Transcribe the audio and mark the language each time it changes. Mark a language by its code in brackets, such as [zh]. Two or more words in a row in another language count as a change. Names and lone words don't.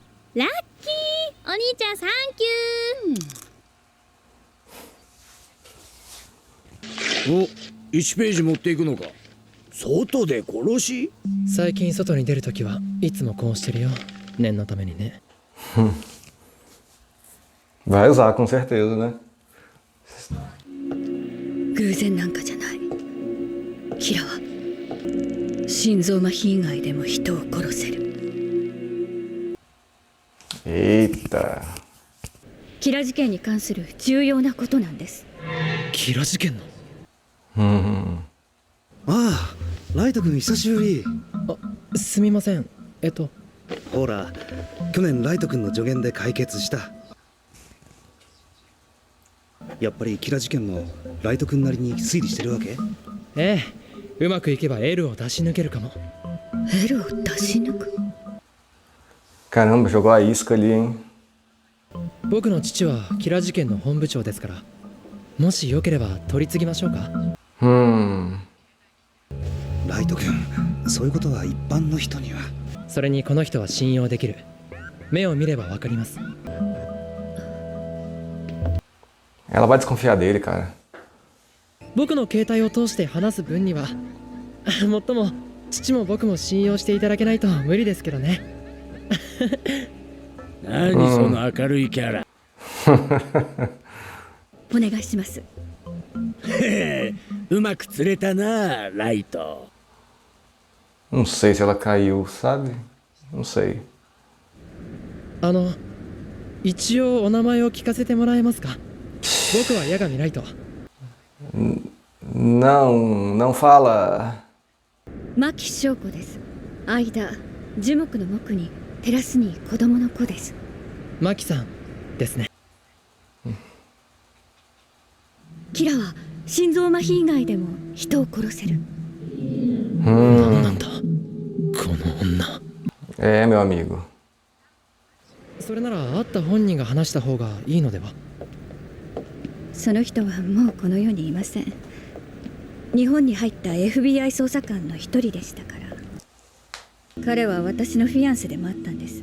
[ja] ラッキー、お兄ちゃんサンキュー。お、1ページ持っていくのか。外で殺し？最近外に出るときはいつもこうしてるよ。念のためにね。 [pt] Vai usar, com certeza, né? [ja] 偶然なんかじゃない。キラは心臓麻痺以外でも人を殺せる。 [pt] Eita. [ja] キラ事件に関する重要なことなんです。キラ事件の。ああ、ライト君久しぶり。あ、すみません。ほら、去年ライト君の助言で解決した。やっぱりキラ事件もライト君なりに推理してるわけ？ええ、うまくいけば L を出し抜けるかも。 L を出し抜く？ [pt] Caramba, jogou a isca ali, hein? [ja] 僕の父はキラ事件の本部長ですから、もしよければ取り次ぎましょうか。ライト君、そういうことは一般の人には。それにこの人は信用できる。目を見ればわかります。 [pt] Ela vai desconfiar dele, cara. [ja] 僕の携帯を通して話す分にはもっとも父も僕も信用していただけないと無理ですけどね。何その明るいキャラ。お願いします。うまく釣れたな、ライト。 [pt] Não sei se ela caiu, sabe? Não sei. [ja] 一応お名前を聞かせてもらえますか？僕は八神ライト。 [pt] Não fala. [ja] 牧翔子です。間、樹木の木にテラスに子供の子です。マキさんですね。キラは心臓麻痺以外でも人を殺せる。なんだこの女。 [pt] É, meu amigo. [ja] それなら会った本人が話した方がいいのでは？その人はもうこの世にいません。日本に入った FBI 捜査官の一人でしたから。彼は私のフィアンセでもあったんです。